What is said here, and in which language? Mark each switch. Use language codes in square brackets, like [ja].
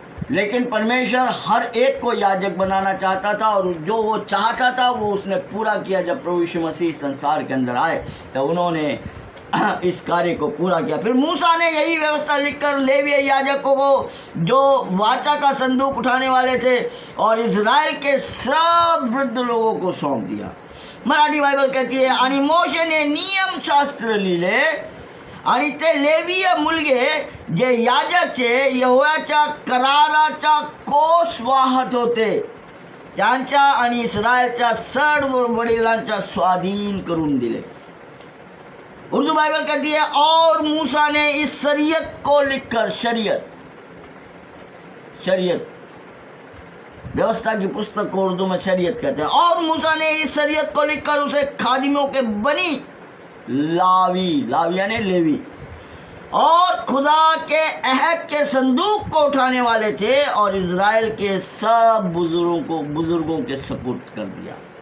[hi] लेकिन परमेश्वर हर एक को याजक बनाना चाहता था, और जो वो चाहता था वो उसने पूरा किया। जब प्रभु यीशु मसीह संसार के अंदर आए तो उन्होंने इस कार्य को पूरा किया। फिर मूसा ने यही व्यवस्था लिखकर लेवीय याजकों को, जो वाचा का संदूक उठाने वाले थे, और इज़राइल के सब वृद्ध लोगों को सौंप दिया। मराठी बाइबल कहती है, [mr] आणि मोशेने नियम शास्त्र लिहिले आणि ते लेवीय मुलगे जे याजकचे यहोवाच्या कराराचा कोस वाहत होते त्यांच्या आणि इस्रायलच्या सर्व वडिलांच्या स्वाधीन करून दिले। [hi] उर्दू बाइबल कहती है, और मूसा ने इस शरीयत को लिखकर, शरीयत व्यवस्था की पुस्तक को उर्दू में शरीयत कहते हैं, और मूसा ने इस शरीयत को लिखकर उसे खादिमों के बनी लावी यानी लेवी और खुदा के अहद के संदूक को उठाने वाले थे, और इज़राइल के सब बुजुर्गों के सपुर्द कर दिया।